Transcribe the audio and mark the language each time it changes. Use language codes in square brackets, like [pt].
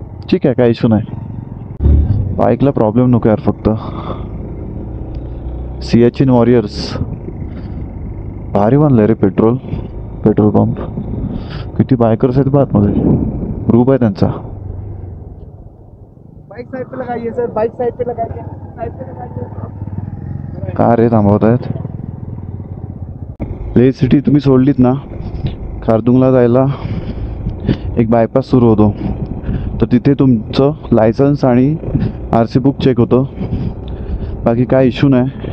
[mr] ठीक आहे, काही इश्यू नाही. बाईकला प्रॉब्लेम नको यार फक्त. सियाचिन वॉरियर्स भारी बनलंय रे पेट्रोल पंप. किती बायकर्स आहेत आतमध्ये, ग्रुप आहे त्यांचा. [hi] बाइक साइड पे लगाइए सर, बाइक साइड पे लगाइए, साइड पे लगाइए. [mr] का रे थांबवत आहेत. लेह सिटी तुम्ही सोडलीत ना, खारदुंगला जायला एक बायपास सुरू होतो. तर तिथे तुमचं लायसन्स आणि RC बुक चेक होतं, बाकी काय इश्यू नाही.